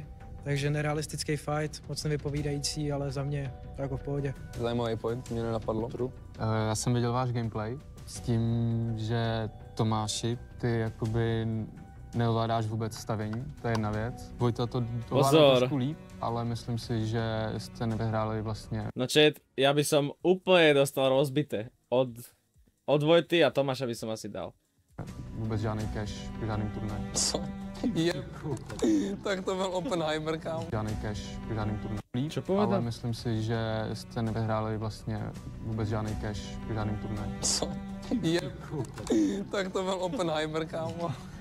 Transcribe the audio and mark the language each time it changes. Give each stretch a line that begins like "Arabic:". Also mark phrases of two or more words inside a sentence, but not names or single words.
Czech: Takže nerealistický fight, moc nevypovídající, ale za mě to jako v pohodě. Zajímavý point, mě nenapadlo. Já jsem viděl váš gameplay s tím, že Tomáši, ty jakoby neovládáš vůbec stavění, to je jedna věc. Vojta to ovládá Pozor. trošku líp, ale myslím si, že jste nevyhráli vlastně. No chat,
Slovak: ja by som úplne dostal rozbité. Od Vojty a Tomáša by som asi dal.
Czech: Vůbec žádný cash, žádný turnaj. Co? Tak to byl Oppenheimer, kámo. Žádný cash, žádný turnaj.
Slovak: Čo povedal?
Czech: Ale myslím si, že jste nevyhráli vlastně vůbec žádný cash, žádný turnaj. Co? Tak to byl Oppenheimer, kámo.